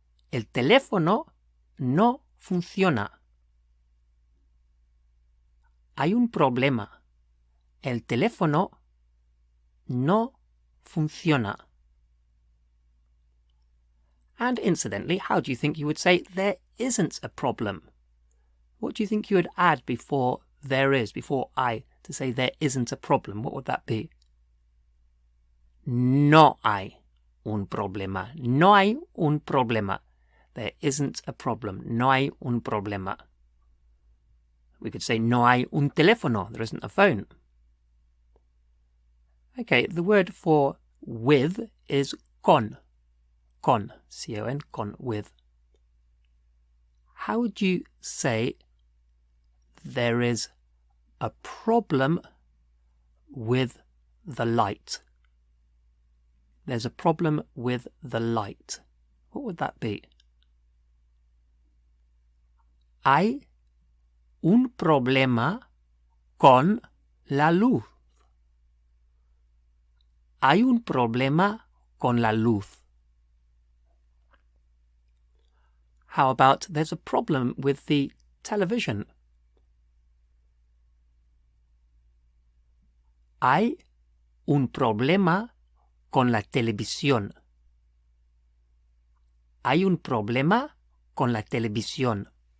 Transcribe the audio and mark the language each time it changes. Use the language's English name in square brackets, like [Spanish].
[Spanish] El teléfono no funciona. Hay un problema. El teléfono no funciona. [English] And incidentally, how do you think you would say there isn't a problem? What do you think you would add before there is, before I, to say there isn't a problem? What would that be? [Spanish] No hay un problema. No hay un problema. [English] There isn't a problem. [Spanish] No hay un problema. [English] We could say [Spanish] no hay un teléfono. [English] There isn't a phone. Okay, the word for with is con. Con. C-O-N. Con. With. How would you say there is a problem with the light? There's a problem with the light. What would that be? [Spanish] Hay un problema con la luz. Hay un problema con la luz. [English] How about there's a problem with the television? [Spanish] Hay un problema con la televisión. Hay un problema con la televisión.